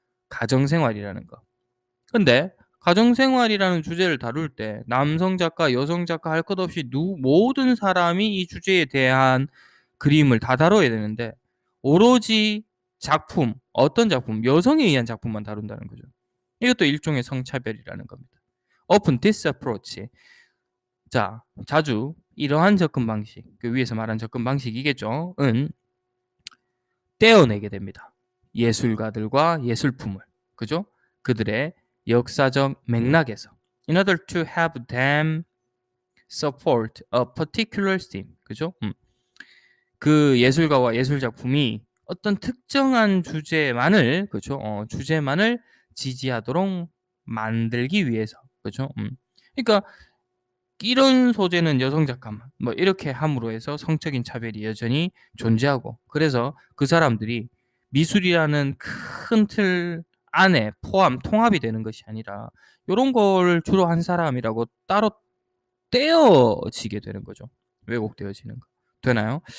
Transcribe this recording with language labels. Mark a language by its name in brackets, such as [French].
[Korean] 가정생활이라는 거. 근데 가정생활이라는 주제를 다룰 때 남성 작가, 여성 작가 할 것 없이 모든 사람이 이 주제에 대한 그림을 다 다뤄야 되는데 오로지 작품, 어떤 작품, 여성에 의한 작품만 다룬다는 거죠. 이것도 일종의 성차별이라는 겁니다. [English] Often this approach, [Korean] 자, 자주 이러한 접근 방식, 그 위에서 말한 접근 방식이겠죠. 은 떼어내게 됩니다. 예술가들과 예술품을, 그죠? 그들의 역사적 맥락에서 [English] in order to have them support a particular theme, 그죠? [Korean] 그 예술가와 예술 작품이 어떤 특정한 주제만을, 그죠? 주제만을 지지하도록 만들기 위해서, 그죠? 그러니까 이런 소재는 여성 작가만 뭐 이렇게 함으로 해서 성적인 차별이 여전히 존재하고, 그래서 그 사람들이 미술이라는 큰 틀 안에 통합이 되는 것이 아니라 요런 걸 주로 한 사람이라고 따로 떼어지게 되는 거죠. 왜곡되어지는 거. 되나요?